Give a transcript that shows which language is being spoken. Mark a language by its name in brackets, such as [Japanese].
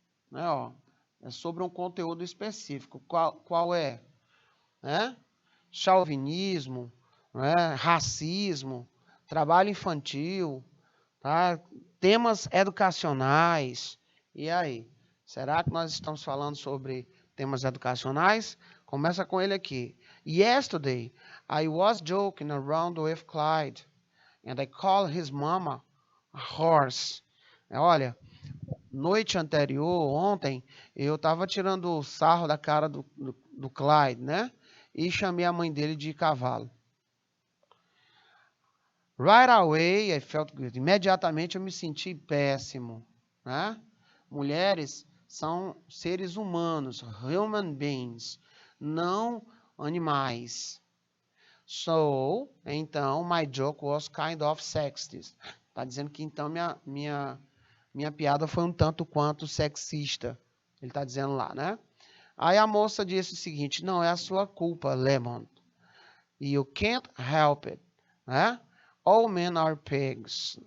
[Portuguese] Né, ó, é sobre um conteúdo específico. Qual é? Né? Chauvinismo, né? Racismo, trabalho infantil, tá? Temas educacionais. E aí? Será que nós estamos falando sobre temas educacionais? Começa com ele aqui. [English] Yesterday, I was joking around with Clyde, and I called his mama a horse. [Portuguese] Olha, noite anterior, ontem, eu estava tirando o sarro da cara do Clyde, né? E chamei a mãe dele de cavalo. [English] Right away, I felt good. [Portuguese] Imediatamente eu me senti péssimo, né? Mulheres são seres humanos, [English] human beings, [Portuguese] não animais. [English] So, [Portuguese] então, [English] my joke was kind of sexist. [Portuguese] Tá dizendo que então minha piada foi um tanto quanto sexista. Ele tá dizendo lá, né? Aí a moça disse o seguinte: não é a sua culpa, Lemon. [English] You can't help it, [Portuguese] né? [English] All men are pigs.